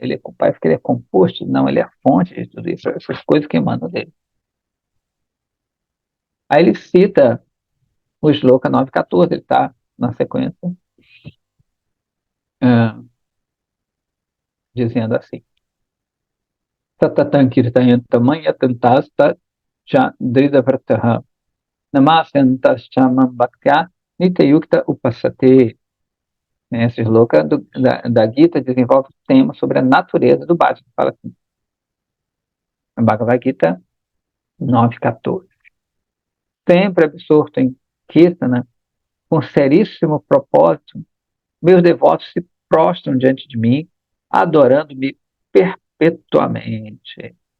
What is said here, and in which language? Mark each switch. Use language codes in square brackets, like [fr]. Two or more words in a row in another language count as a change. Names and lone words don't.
[pt] Ele parece que ele é composto, não, ele é a fonte de tudo isso, essas coisas que emanam dele. Aí ele cita o Shloka 9.14, ele está na sequência, dizendo assim, [sa] Satatan kirtayantamaya tantasta cha dridavrataha namasantas chamam bhaktya nitayukta upasate. [pt] Esse shloka da Gita desenvolve o tema sobre a natureza do Bhajana. Fala assim, Bhagavad Gita 9.14. Sempre absorto em Kirtana, com seríssimo propósito, meus devotos se prostram diante de mim, adorando-me perpetuamente.